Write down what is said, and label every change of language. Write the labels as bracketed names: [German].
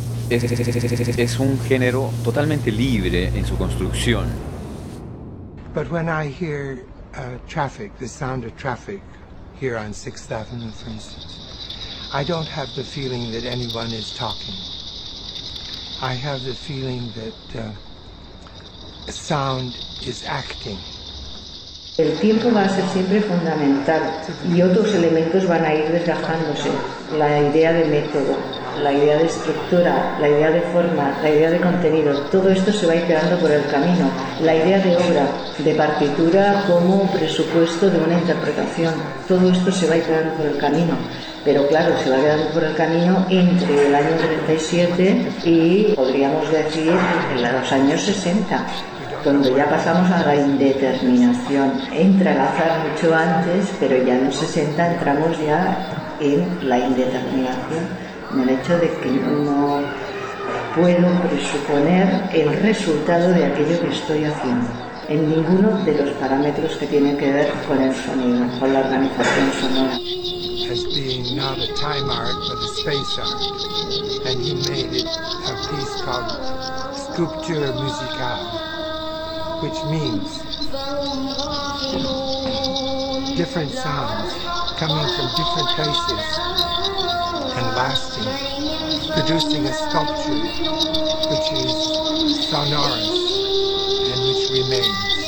[Spanish] es un género totalmente libre en su construcción. [English] But when I hear traffic, the sound of traffic here on 6th Avenue, for instance, I don't have the feeling that anyone is talking. I have the feeling that sound is acting. [Spanish] El tiempo va a ser siempre fundamental y otros elementos van a ir desgajándose. La idea de método, la idea de estructura, la idea de forma, la idea de contenido, todo esto se va a ir quedando por el camino. La idea de obra, de partitura como presupuesto de una interpretación, todo esto se va a ir quedando por el camino. Pero claro, se va a quedar por el camino entre el año 37 y, podríamos decir, en los años 60. Cuando ya pasamos a la indeterminación, entra el azar mucho antes, pero ya en los 60 entramos ya en la indeterminación, en el hecho de que no puedo presuponer el resultado de aquello que estoy haciendo, en ninguno de los parámetros que tienen que ver con el sonido, con la organización sonora. [English] As being not a time art, but a space art, and he made it a piece called Sculpture Musicale. Which means different sounds coming from different places and lasting, producing a sculpture which is sonorous and which remains.